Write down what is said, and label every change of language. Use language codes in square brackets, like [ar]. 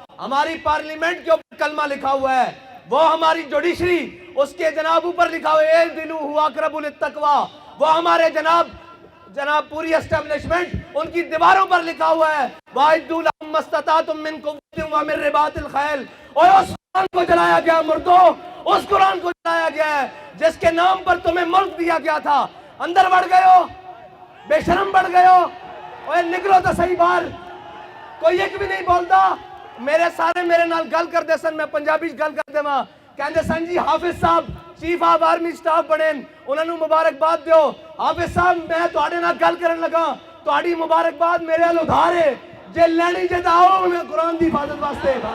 [ur] ہماری پارلیمنٹ کے اوپر کلمہ لکھا ہوا ہے، وہ ہماری جوڈیشری اس کے جناب اوپر لکھا ہوا ہے [ar] اعدلوا هو اقرب للتقوی، [ur] وہ ہمارے جناب پوری اسٹیبلشمنٹ ان کی دیواروں پر لکھا ہوا ہے [ar] وَأَعِدُّوا لَهُم مَّا اسْتَطَعْتُم مِّن قُوَّةٍ وَمِن رِّبَاطِ الْخَيْلِ. [ur] اور اس قرآن کو جلایا گیا مردوں، اس قرآن کو جلایا گیا ہے جس کے نام پر تمہیں ملک دیا گیا تھا. اندر بڑھ گئے ہو، بے شرم بڑھ گئے ہو. اوے نکلو تو صحیح باہر. کوئی ایک بھی نہیں بولتا. [pa] میرے نال گل کر دے سن، میں پنجابی گل کر دے ماں کہندے سن جی حافظ صاحب چیف آف آرمی سٹاف بنے، انہوں نے مبارکباد دیو. حافظ صاحب میں تواڈے نال گل کرن لگا، تواڈی مبارکباد میرے ال ادھار ہے، جے لینی جے آؤ میں قرآن دی حفاظت واسطے.